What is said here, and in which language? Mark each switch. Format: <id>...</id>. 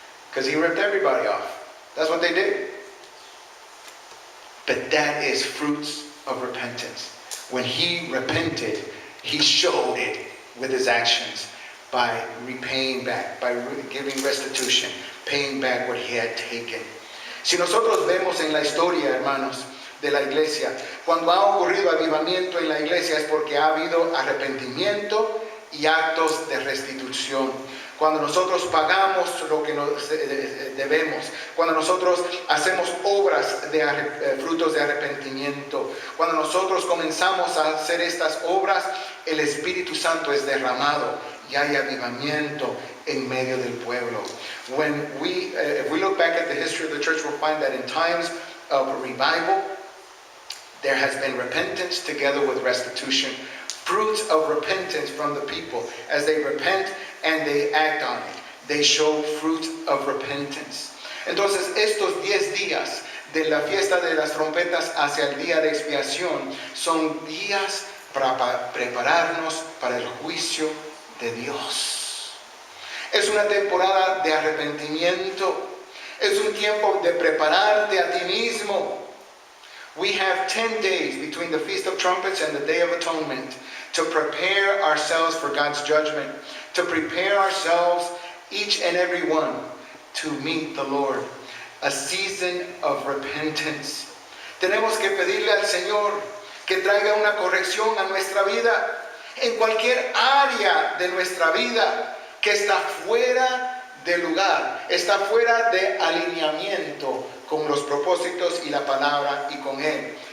<en>Because he ripped everybody off. That's what they did. But that is fruits of repentance. When he repented, he showed it with his actions by repaying back, by giving restitution, paying back what he had taken.</en> <es>Si nosotros vemos en la historia, hermanos, de la iglesia, cuando ha ocurrido avivamiento en la iglesia es porque ha habido arrepentimiento y actos de restitución. Cuando nosotros pagamos lo que nos debemos, cuando nosotros hacemos obras de frutos de arrepentimiento, cuando nosotros comenzamos a hacer estas obras, el Espíritu Santo es derramado y hay avivamiento en medio del pueblo.</es> <en>If we look back at the history of the church, we'll find that in times of revival, there has been repentance together with restitution. Fruits of repentance from the people. As they repent and they act on it, they show fruit of repentance.</en> <es>Entonces, estos 10 días de la fiesta de las trompetas hacia el día de expiación son días para prepararnos para el juicio de Dios. Es una temporada de arrepentimiento. Es un tiempo de prepararte a ti mismo.</es> <en>We have 10 days between the Feast of Trumpets and the Day of Atonement to prepare ourselves for God's judgment, to prepare ourselves, each and every one, to meet the Lord. A season of repentance.</en> <es>Tenemos que pedirle al Señor que traiga una corrección a nuestra vida, en cualquier área de nuestra vida que está fuera de lugar, está fuera de alineamiento con los propósitos y la palabra y con Él.</es>